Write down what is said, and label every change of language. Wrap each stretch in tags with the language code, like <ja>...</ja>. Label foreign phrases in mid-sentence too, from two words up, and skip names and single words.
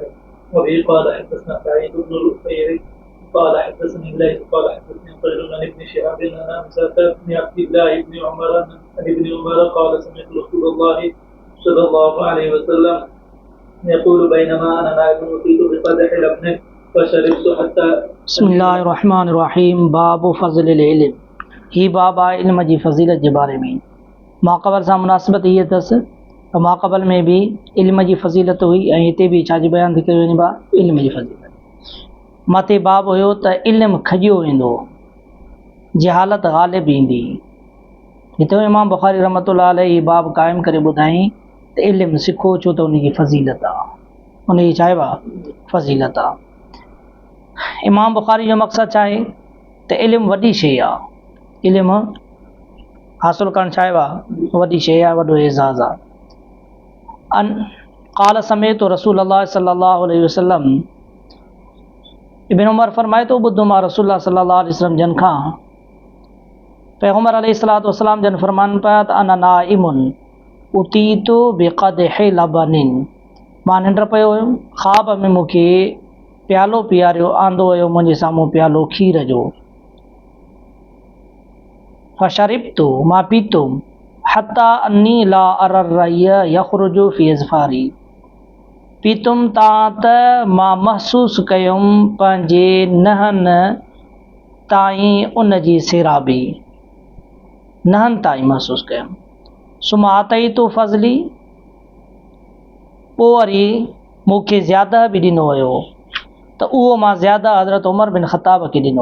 <ar>وبه قال حدثنا سعيد بن الأثير قال حدثني الليث قال حدثني قيل عن ابن شهاب عن حمزة بن عبد الله بن عمر عن ابن عمر قال سمعت رسول الله صلى الله عليه وسلم يقول بينما أنا نائم أتيت بقدح لبن فشربت حتى. بسم الله الرحمن الرحيم. باب فضل العلم.</ar> <sd>ही बाब आहे इल्म जी फज़ीलत जे बारे में। माक़बल सां मुनासिबत इहे अथसि त माक़बल में बि इल्म जी फज़ीलत हुई ऐं हिते बि छाजी बयानु थी कयो वञे इल्म जी फज़ीलत। मथे बाब हुयो त इल्मु खॼियो वेंदो, जहालत ग़ालिब ईंदी। हिते इमाम बुख़ारी</sd> <ar>رحمة الله عليه</ar> <sd>ही बाब क़ाइमु करे ॿुधाई त इल्मु सिखो छो त उनजी फज़ीलत आहे, उनजी छा आहे फज़ीलत आहे। इमाम बुख़ारी जो मक़सदु छा आहे त इल्मु वॾी शइ आहे, इल्मु हासिलु करणु छा आहे वॾी शइ आहे, वॾो एज़ाज़ आहे।</sd> <ar>قال سمعت رسول الله صلى الله عليه وسلم,</ar> <sd>इब्न उमर फरमाए थो ॿुधो मां रसूल</sd> <ar>صلى الله عليه وسلم</ar> <sd>जन खां, पैगम्बर</sd> <ar>عليه الصلاة والسلام</ar> <sd>जन फरमाइनि पिया त</sd> <ar>أنا نائم أتيت بقدح لبن,</ar> <sd>मां निंड पियो हुयुमि, ख़्वाब में मूंखे प्यालो पीआरियो आंदो हुयो मुंहिंजे साम्हूं प्यालो खीर जो। फशरिब्तु, मां पीतुमि,</sd> <ar>حتى إني لأرى الري يخرج في أظفاري,</ar> <sd>पीतुमि तां त मां महसूसु कयुमि पंहिंजे नहनि ताईं उन जी सेराबी, नहनि ताईं महसूसु कयुमि।</sd> <ar>ثم أعطيت فضلي,</ar> <sd>पोइ वरी मूंखे ज़्यादा बि ॾिनो हुयो त उहो मां ज़्यादा हज़रत उमर बिन ख़त्ताब खे ॾिनो।</sd>